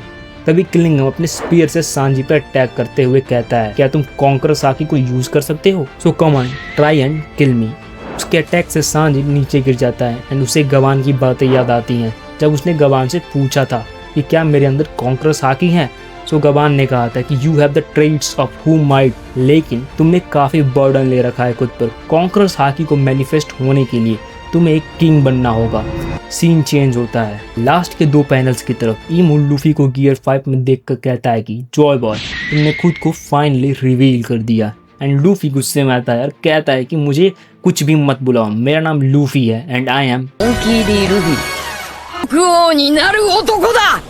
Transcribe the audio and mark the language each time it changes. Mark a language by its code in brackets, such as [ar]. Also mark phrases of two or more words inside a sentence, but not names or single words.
[hi] तभी किलिंगम अपने स्पीयर से सांजी पर अटैक करते हुए कहता है क्या तुम कॉन्कर साकी को यूज कर सकते हो, [en] so come on try and kill me. [hi] उसके अटैक से सांजी नीचे गिर जाता है एंड उसे गवान की बातें याद आती हैं जब उसने गवान से पूछा था कि क्या मेरे अंदर कॉन्कर साकी है। सो गवान ने कहा था कि [en] you have the traits of who might, [hi] लेकिन तुमने काफी बर्डन ले रखा है खुद पर। कॉन्कर साकी को मैनिफेस्ट होने के लिए तुम्हें एक किंग बनना होगा। [en] scene change [hi] होता है लास्ट के 2 पैनल्स की तरफ। इमू लूफी को गियर 5 में देखकर कहता है कि जॉय बॉय तुमने खुद को फाइनली रिवील कर दिया एंड लूफी गुस्से में आता है और कहता है कि मुझे कुछ भी मत बुलाओ, मेरा नाम लूफी है एंड [en] I am Luffy. [ja] 国王になる男だ